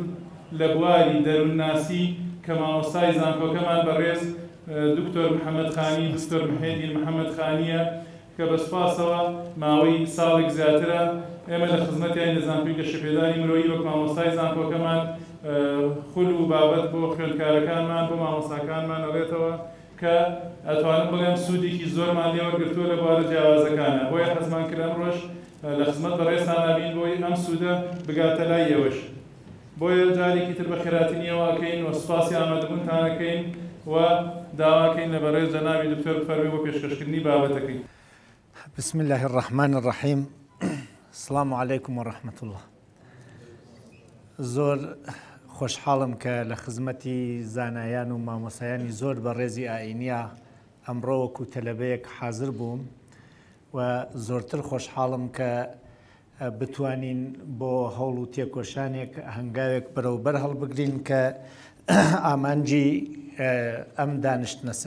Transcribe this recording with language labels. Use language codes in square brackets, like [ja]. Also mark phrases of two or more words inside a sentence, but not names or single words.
[ckb] لە بواری دەروونناسی کە مامۆستای زانکۆکەمان بەڕێز دکتۆر محەممەد خانی دکتۆر محێدین محەممەد خانیە کە بە سوپاسەوە ماوەی ساڵێک زیاترە ئێمە لە خزمەتیان لە زانکۆی گەشەپێدانی مرۆیی وەک مامۆستای زانکۆکەمان خول و بابەت بۆ خوێندکارەکانمان بۆ مامۆستاکانمان ئەڵێتەوە کە ئەتوانم بڵێم سوودێکی زۆرمان لێوەرگرتووە لە بوارە جیاوازەکانە. بۆیە حەزمان کرد ئەمڕۆژ لە خزمەت بەڕێستان نابین بۆی ئەم سوودە بگاتە لای ئێوەش. بۆیە جارێکی تر بە خێراتنیەوە ئەکەین و سوپاسی ئامادەبوونتانەکەین و داواکەین لە بەڕێز جەنابی دکتۆر بفەرمووی بۆ پێشکەشکردنی بابەتەکەی. [ar] بسم الله الرحمن الرحیم. السلام علیکم ورحمة الله. [ckb] زۆر خۆشحاڵم کە لە خزمەتی زانایان و مامۆسایانی زۆر بە ڕێزی ئاینیە ئەمڕۆ وەکو تەلەبەیەک حاضر بووم و زۆرتر خۆشحاڵم کە بتوانین بۆ هەوڵ و تێکۆشانێک هەنگاوێک بەرەوبەر هەڵبگرین کە ئامانجی ئەم دانیشتنەسە.